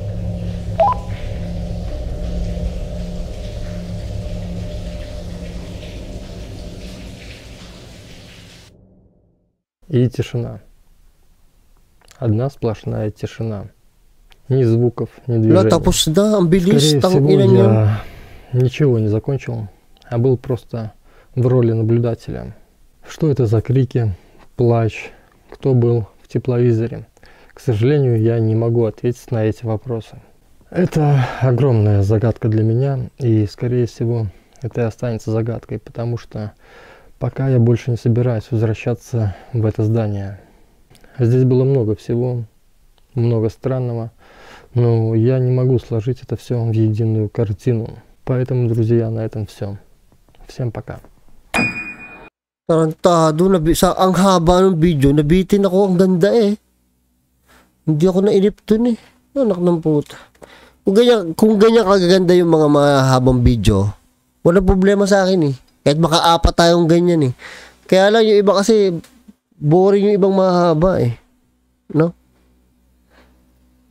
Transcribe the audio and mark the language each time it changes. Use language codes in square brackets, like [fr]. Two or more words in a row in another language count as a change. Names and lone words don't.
[ru] И тишина. Одна сплошная тишина. Ни звуков, ни движений. [tl] Tapos na, ang bilis. [ru] Скорее всего, я ничего не закончил, а был просто в роли наблюдателя. Что это за крики, плач, кто был в тепловизоре? К сожалению, я не могу ответить на эти вопросы. Это огромная загадка для меня, и, скорее всего, это и останется загадкой, потому что пока я больше не собираюсь возвращаться в это здание. Здесь было много всего, много странного, но я не могу сложить это все в единую картину. Поэтому, друзья, на этом все. Всем пока. [tl] Tarantado, ang haba ng video, nabitin ako, ang ganda eh. Hindi ako nainip dun eh. Anak ng puta. Kung ganyan kagaganda yung mga mahabang video, wala problema sa akin eh. Kahit makaapat tayong ganyan eh. Kaya lang yung iba kasi, boring yung ibang mahaba eh.